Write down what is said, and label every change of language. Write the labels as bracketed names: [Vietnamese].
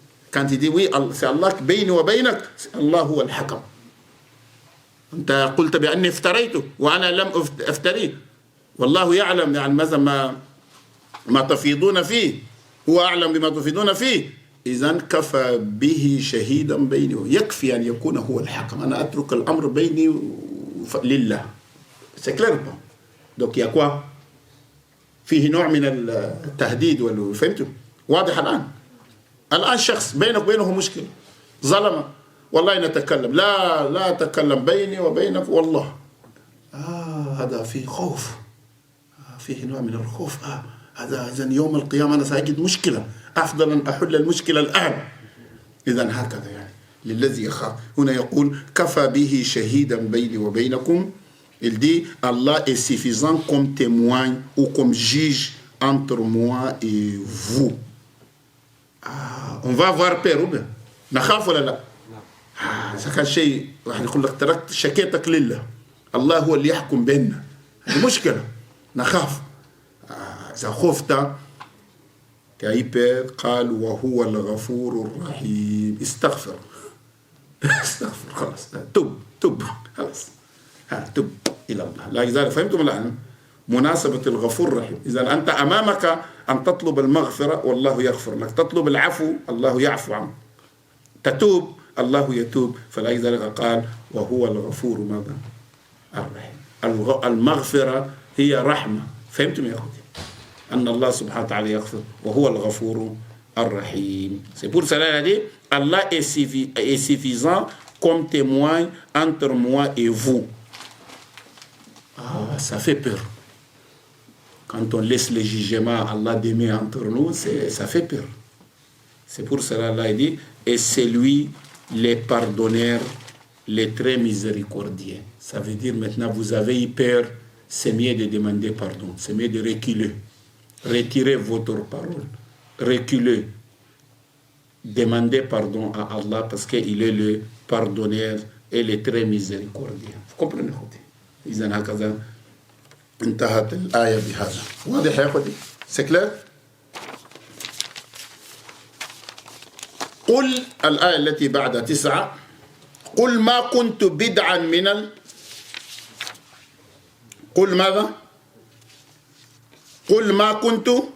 [French] Quand il dit oui, c'est Allah qui [Arabic] بيني وبينك, [French] Allah [Arabic] هو الحكم. أنت قلت بأني افتريته وأنا لم أفتريه. والله يعلم يعني ماذا ما تفيضون فيه. هو أعلم بما تفيضون فيه. إذن كفى به شهيدا بيني يكفي أن يكون هو الحكم. أنا أترك الأمر بيني لله. [French] C'est clair. Donc il y a quoi? [Arabic] فيه نوع من التهديد فهمتوا؟ واضح الآن شخص بينك وبينه مشكلة ظلم والله نتكلم لا أتكلم بيني وبينك والله هذا فيه خوف فيه نوع من الخوف هذا إذن يوم القيامة أنا سأجد مشكلة أفضل أن أحل المشكلة الآن. إذن هكذا يعني للذي يخاف. هنا يقول كفى به شهيدا بيني وبينكم. [French] Il dit Allah est suffisant comme témoin ou comme juge entre moi et vous. On va avoir peur ou bien [Arabic] نخاف ولا لا؟ إذا كان شيء راح يقول لك تركت شكيتك لله الله هو اللي يحكم بيننا. هذه مشكلة نخاف. إذا خفت كايبر قال وهو الغفور الرحيم. استغفر خلاص تب خلاص تب إلى الله. لا يزال. فهمتم الآن مناسبة الغفور الرحيم. إذا أنت أمامك أن تطلب المغفرة والله يغفر لك. تطلب العفو الله يعفو عنك. تتوب الله يتوب. فلا يزال قال وهو الغفور ماذا؟ الرحيم. المغفرة هي رحمة. فهمتم يا أخوتي أن الله سبحانه وتعالى يغفر وهو الغفور الرحيم. [French] C'est pour cela qu'il dit Allah est suffisant comme témoin entre moi et vous. Ça fait peur. Quand on laisse le jugement Allah d'aimer entre nous, ça fait peur. C'est pour cela Allah dit et c'est lui les pardonneurs, les très miséricordieux. Ça veut dire maintenant vous avez eu peur, c'est mieux de demander pardon, c'est mieux de reculer. Retirez votre parole, reculez, demandez pardon à Allah parce qu'il est le pardonneur et le très miséricordieux. Vous comprenez? [Arabic] إذن هكذا انتهت الآية بهذا. واضح يا أخوتي؟ [French] C'est clair؟ [Arabic] قل الآية التي بعد 9 قل ما كنت بدعا من قل ماذا؟ قل ما كنت